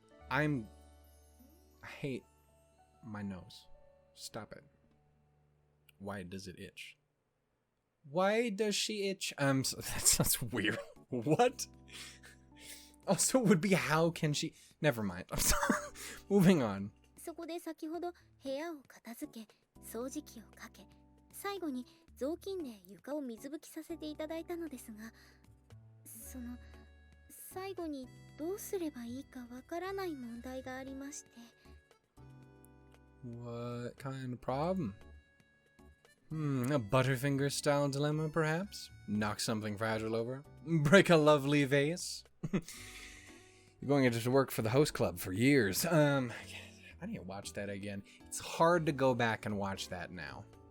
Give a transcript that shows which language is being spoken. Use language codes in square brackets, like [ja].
[en] I hate my nose. Stop it. Why does it itch? Why does she itch? That's weird. What? Also would be how can she... Never mind. I'm sorry. Moving on. [ja] そこで先ほど部屋を片付け、掃除機をかけ、最後に雑巾で床を水拭きさせていただいたのですが、その最後にどうすればいいかわからない問題がありまして。 [en] What kind of problem? A Butterfinger style dilemma, perhaps? Knock something fragile over? Break a lovely vase? You're going to work for the host club for years. I need to watch that again. It's hard to go back and watch that now.